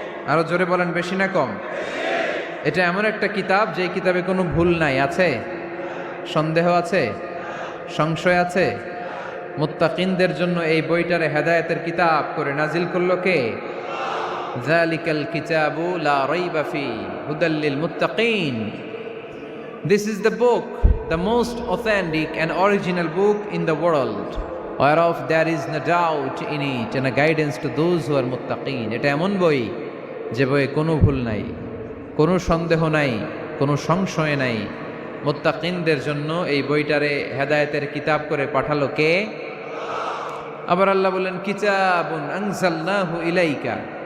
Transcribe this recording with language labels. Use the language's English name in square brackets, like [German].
[Bangla] আরো জোরে বলেন, বেশি না কম? এটা এমন একটা কিতাব, যে কিতাবে কোনো ভুল নাই। আছে? সন্দেহ আছে? সংশয় আছে? মুত্তাকিনদের জন্য এই বইটারে হেদায়েতের কিতাব করে নাজিল করলো কে? [Arabic] যালিকাল কিতাবু লা রাইবা ফি হুদাল লিল মুত্তাকিন। [English] This is the book, the most authentic and original book in the world, whereof there is no doubt in it, and a guidance to those who are muttaqin. [Bangla] এটা এমন বই, যে বইয়ে কোনো ভুল নাই, কোনো সন্দেহ নাই, কোনো সংশয় নাই। মুত্তাকিনদের জন্য এই বইটারে হেদায়েতের কিতাব করে পাঠালো কে? আবার আল্লাহ বলেন, [Arabic] কিতাবুন আনজালনাহু ইলাইকা,